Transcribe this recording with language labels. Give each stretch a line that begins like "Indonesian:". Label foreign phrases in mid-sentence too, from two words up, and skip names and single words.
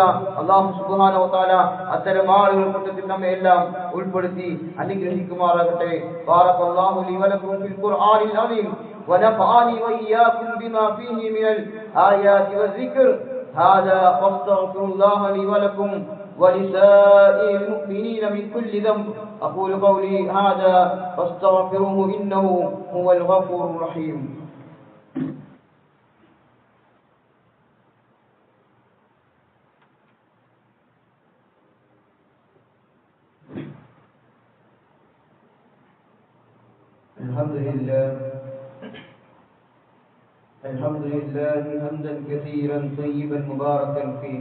Arabic: الله سبحانه وتعالى
Malayalam: അത്തരം ആളുകളുടെ കൂട്ടത്തിൽ നമ്മെ എല്ലാം ഉൾപ്പെടുത്തി അനുഗ്രഹിക്കുമാറാകട്ടെ.
Arabic: بارك الله لي ولكم في القرآن العظيم ونفعني وإياكم بما فيه من الآيات والذكر. هذا فأستغفر الله لي ولكم ولسائر المؤمنين من كل ذنب. أقول قولي هذا فاستغفروه إنه هو الغفور الرحيم. الحمد لله حمدا كثيرا طيبا مباركا فيه،